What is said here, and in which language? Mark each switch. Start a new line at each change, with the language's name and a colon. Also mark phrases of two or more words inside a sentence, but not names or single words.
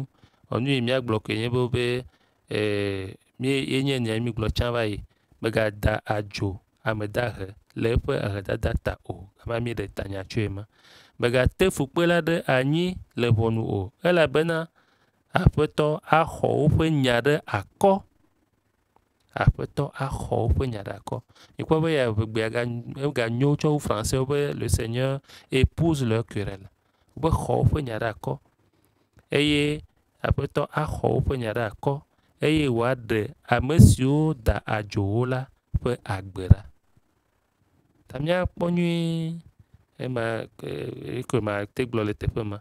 Ewe: Nu yi míagblɔ koe nye be yenye nia mígblɔ tsã va yi, megada adzo ame dahe le eƒe ehedada ta o, gama míeɖe tanya tso ema. Megate fukpe la ɖe anyi le ʋɔnu o, elabena Aƒetɔ axɔ woƒe nya ɖe akɔ. Aƒetɔ axɔ woƒe nya ɖe akɔ. Mikpɔ be eganyo tsɔ wu Français be
French: le Seigneur épouse leur querelle.
Ewe: Be xɔ woƒe nya ɖe akɔ. Eye Aƒetɔ axɔ woƒe nya ɖe akɔ. Eye wòaɖe ame siwo da adzowo la ƒe agbe ɖa. Ta míakpɔ nyuie ema koe mate gblɔ le teƒe ma.